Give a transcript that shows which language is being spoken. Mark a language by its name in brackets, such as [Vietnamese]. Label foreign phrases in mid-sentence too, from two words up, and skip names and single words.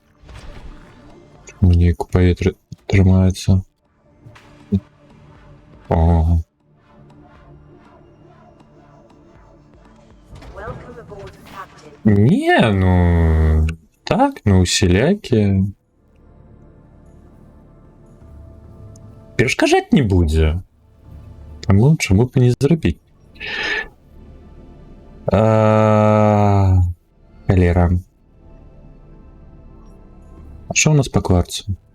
[Ukrainian] Мені повітря тримається. Ого. Не, ну... Так, ну усілякі. [Belarusian] Перашкаджаць не будзе. Таму чаму б і не зрабіць? Халера. А што ў нас па кварцу?